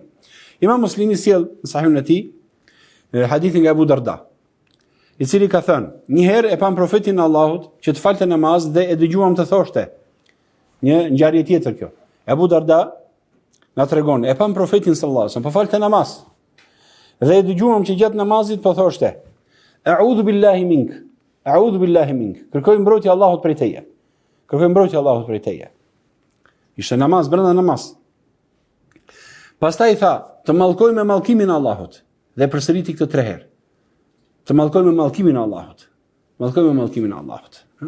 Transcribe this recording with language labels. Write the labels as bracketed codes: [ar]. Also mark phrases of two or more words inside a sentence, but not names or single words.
[sq] Imam Muslimi sjell në Sahihun e tij hadithin nga Abu Darda, i cili ka thënë, një herë e pam profetin e Allahut që të falte namaz dhe e dëgjuam të thoshte. Një ngjarje tjetër kjo. Abu Darda na tregon, e pam profetin [ar] صلى الله عليه وسلم, [sq] po falte namaz. Dhe e dëgjuam që gjatë namazit po thoshte, [ar] أعوذ بالله منك. أعوذ بالله منك. [sq] Kërkoj mbrojtje Allahut prej teje. Kërkoj mbrojtje Allahut prej teje. Ishte namaz, brenda namaz. Pastaj tha, të mallkoj me mallkimin e Allahut dhe përsëriti këtë 3 herë. Të mallkoj me mallkimin e Allahut. Mallkoj me mallkimin e Allahut.